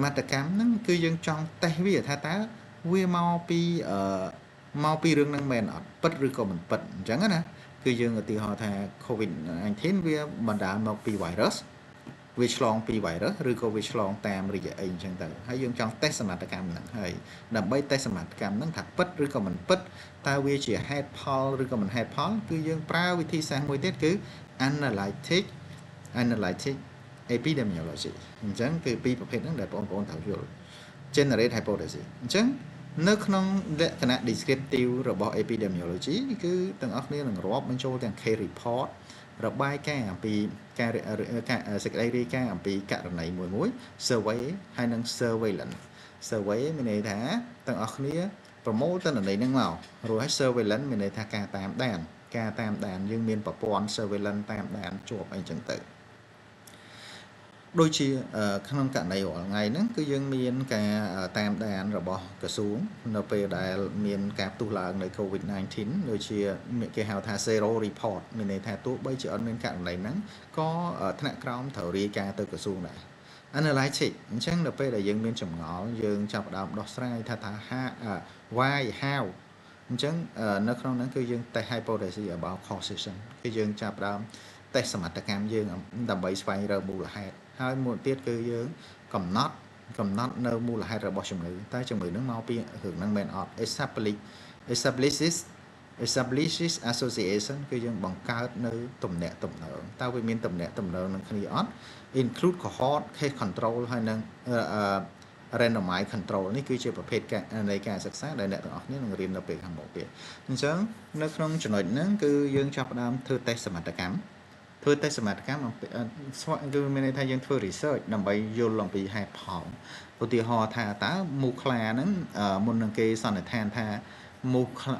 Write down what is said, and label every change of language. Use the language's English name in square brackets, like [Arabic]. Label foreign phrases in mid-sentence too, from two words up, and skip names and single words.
[Khmer] ត្ថកម្មហ្នឹងគឺយើងចង់តេស្តវាថាតើវាមកពីរឿងហ្នឹងមែនអត់ពិតឬក៏មិនពិតអញ្ចឹងណាគឺយើងឧទាហរណ៍ថា COVID-19 វាបណ្ដាលមកពី virus វាឆ្លងពី virus ឬក៏វាឆ្លងតាមរយៈអីអញ្ចឹងទៅហើយយើងចង់តេស្តសមត្ថកម្មហ្នឹងហើយដើម្បីតេស្តសមត្ថកម្មហ្នឹងថាពិតឬក៏មិនពិតតើវាជាហេតុផលឬក៏មិនហេតុផលគឺយើងប្រើវិធីសាស្ត្រមួយទៀតគឺ [English] analytic epidemiology [Khmer] អញ្ចឹងគឺពីរប្រភេទហ្នឹងដែលបងប្អូនត្រូវយល់ [English] generate hypothesis [Khmer] អញ្ចឹងនៅក្នុងលក្ខ ណៈ descriptive របស់ epidemiology គឺទាំងអស់គ្នានឹងរាប់បញ្ចូលទាំង [English] case report [Khmer] របាយការណ៍អំពីការសេចក្តីរាយការណ៍អំពីករណីមួយ survey ហើយនិង [English] surveillance survey [Khmer] មានន័យថាទាំងអស់គ្នាប្រមូលទិន្នន័យហ្នឹងមករួចហើយ surveillance មានន័យថាការតាមដានយើងមានប្រព័ន្ធ surveillance តាមដានជាប់អីចឹងទៅ ដូចជាក្នុងករណីរាល់ថ្ងៃហ្នឹងគឺយើងមានការតាមដានរបស់ក្រសួងនៅពេលដែលមានការផ្ទុះឡើងនៃ COVID-19 ដូចជា គេហៅថា [English] zero report [Khmer] មានន័យថាទោះបីជាអត់មានករណីហ្នឹងក៏ថ្នាក់ក្រោមត្រូវរាយការណ៍ទៅក្រសួងដែរ analytic អញ្ចឹងនៅពេលដែលយើងមានចម្ងល់យើងចាប់ផ្ដើមដោះស្រាយថា [English] why how [Khmer] អញ្ចឹងនៅក្នុងហ្នឹងគឺយើង [English] test hypothesis about causation [Khmer] គឺយើងចាប់ផ្ដើម test សមត្ថកម្មយើងដើម្បីស្វែងរកមូលហេតុហើយមួយទៀតគឺយើងកំណត់នៅមូលហេតុរបស់ជំងឺតែជំងឺហ្នឹងមកពីរឿងហ្នឹងមែនអត់ [English] establishes association [Khmer] គឺយើងបង្កើតនៅទំនាក់ទំនងតើវាមានទំនាក់ទំនងនឹងគ្នាអត់ [English] include cohort case control [Khmer] ហើយនឹង [English] randomized control [Khmer] នេះគឺជាប្រភេទនៃការសិក្សាដែលអ្នកទាំងអស់គ្នានឹងរៀននៅពេលខាងមុខទៀតអញ្ចឹងនៅក្នុងចំណុចហ្នឹងគឺយើងចាប់ផ្ដើមធ្វើ test សមត្ថកម្មធ្វើ test សមត្ថកម្មគឺមានន័យថាយើងធ្វើ research ដើម្បីយល់អំពីហេតុផលឧទាហរណ៍ថាតើមូសខ្លាហ្នឹងមុននឹងគេសន្និដ្ឋានថាមូស